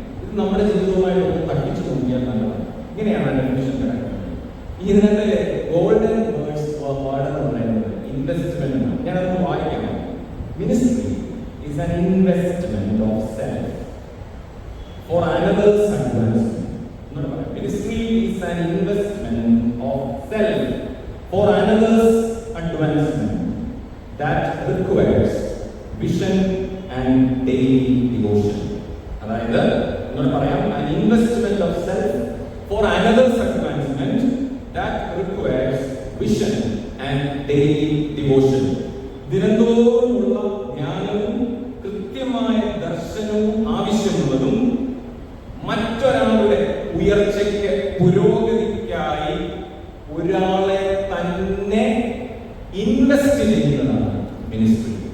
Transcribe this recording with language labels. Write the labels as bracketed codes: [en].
[ml] ഇത് നമ്മുടെ ജീവിതവുമായിട്ട് ഒന്ന് തട്ടിച്ചു നോക്കിയാൽ നല്ലതാണ്. ഇങ്ങനെയാണ് ഡെഫിനേഷൻ കിടക്കുന്നത്. ഇതിനകത്തെ ഗോൾഡൻ വേർഡ്സ് എന്ന് പറയുന്നത് ഇൻവെസ്റ്റ്മെന്റ് ആണ്. ഞാനതൊന്ന് വായിക്കാം. [en] Ministry is an investment of self for another's advancement. Ministry is an investment of self for another's advancement that requires vision and daily devotion. [ml] അതായത് എന്നോട് പറയാം, [en] an investment of self for another's advancement that requires vision and daily devotion. [ml] ദിനംതോറുമുള്ള ജ്ഞാനവും കൃത്യമായ ദർശനവും ആവശ്യമുള്ളതും മറ്റൊരാളുടെ ഉയർച്ചയ്ക്ക് പുരോഗതിക്കായി ഒരാളെ തന്നെ ഇൻവെസ്റ്റ് ചെയ്യുന്നതാണ് മിനിസ്ട്രി.